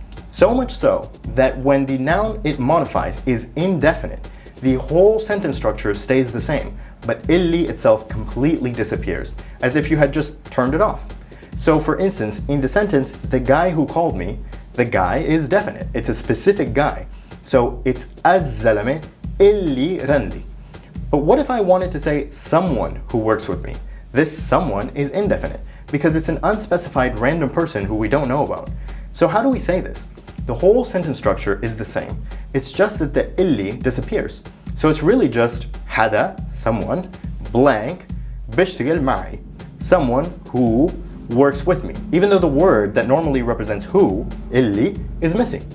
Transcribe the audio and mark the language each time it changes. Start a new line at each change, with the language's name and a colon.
English: So much so that when the noun it modifies is indefinite, the whole sentence structure stays the same, but illi itself completely disappears, as if you had just turned it off. So for instance, in the sentence, the guy who called me, the guy is definite. It's a specific guy. So it's
Arabic: الزلمة اللي رن لي.
English: But what if I wanted to say someone who works with me? This someone is indefinite, because it's an unspecified random person who we don't know about. So how do we say this? The whole sentence structure is the same. It's just that the illi disappears. So it's really just حدا, someone, blank,
Arabic: بيشتغل معي,
English: someone who works with me, even though the word that normally represents who, illi, is missing.